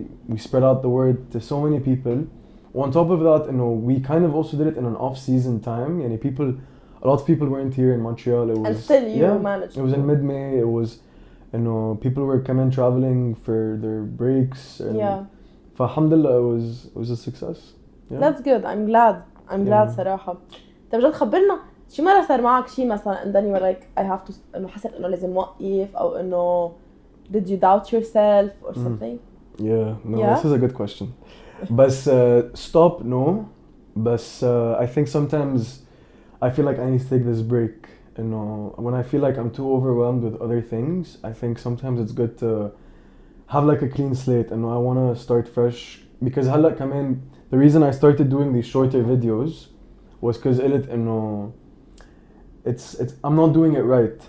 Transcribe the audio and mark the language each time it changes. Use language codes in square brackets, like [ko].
[en] We spread out the word to so many people. On top of that, we kind of also did it in an off-season time. A lot of people weren't here in Montreal. It was, and still you managed. It was in mid-May. It was, people were coming traveling for their breaks. And alhamdulillah, it was a success. Yeah. That's good. I'm glad صراحة. [ar] طب بجد خبرنا شي مرة صار معك شي مثلا and then you were like I have to إنه حسيت إنه لازم وقف أو إنه did you doubt yourself or something? [en] This is a good question. But stop, no. But I think sometimes I feel like I need to take this break. When I feel like I'm too overwhelmed with other things, I think sometimes it's good to have like a clean slate. And I want to start fresh because the reason I started doing these shorter videos was because I'm not doing it right.